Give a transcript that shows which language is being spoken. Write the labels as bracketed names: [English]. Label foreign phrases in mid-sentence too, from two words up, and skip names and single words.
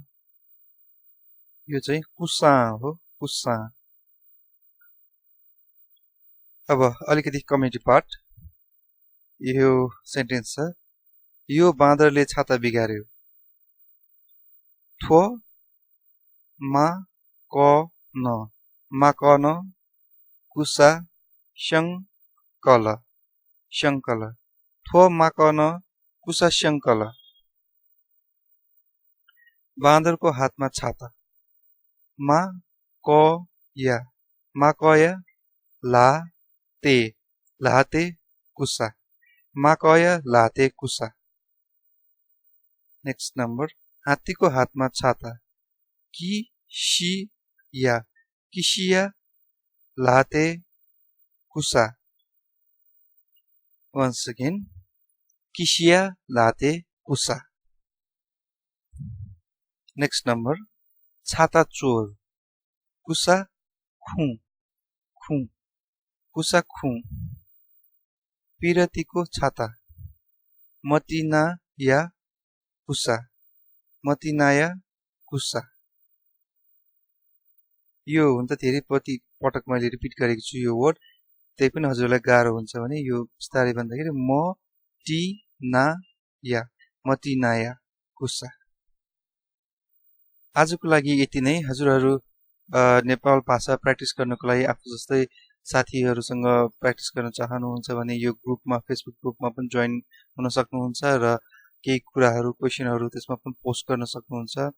[Nepali] यो चाहिँ कुसा हो कुसा अब अलिकति [English] comedy part [Nepali] यो सेन्टेन्स छ यो बाँदरले छाता बिगार्यो [Newari] थो मा क न मा क न कुसा शङ्कल शङ्कल थो मा क न कुसा शङ्कल [Nepali] बाँदरको हातमा छाता [Newari] मा क या मा क या ला ते लाते कुसा मा क या लाते कुसा [English] next number [Nepali] हात्तीको हातमा छाता [Newari] कि सी या किसिया लाते कुसा [English] once again [Newari] किसिया लाते कुसा [English] next number [Nepali] छाता चोर [Newari] कुसा खु खु कुसा खु [Nepali] पिरतीको छाता [Newari] मतिना या कुसा मतिनाया कुसा [Nepali] यो हुन त धेरै पटक मैले रिपिट गरेको छु यो वर्ड त्यही पनि हजुरलाई गाह्रो हुन्छ भने यो बिस्तारै भन्दाखेरि [Newari] म टी ना या मतिनाया कुसा [Nepali] आजको लागि यति नै हजुरहरू नेपाल भाषा प्र्याक्टिस गर्नको लागि आफू जस्तै साथीहरूसँग प्र्याक्टिस गर्न चाहनुहुन्छ भने यो ग्रुपमा फेसबुक ग्रुपमा पनि जोइन हुन सक्नुहुन्छ र केही कुराहरू क्वेशनहरू त्यसमा पनि पोस्ट गर्न सक्नुहुन्छ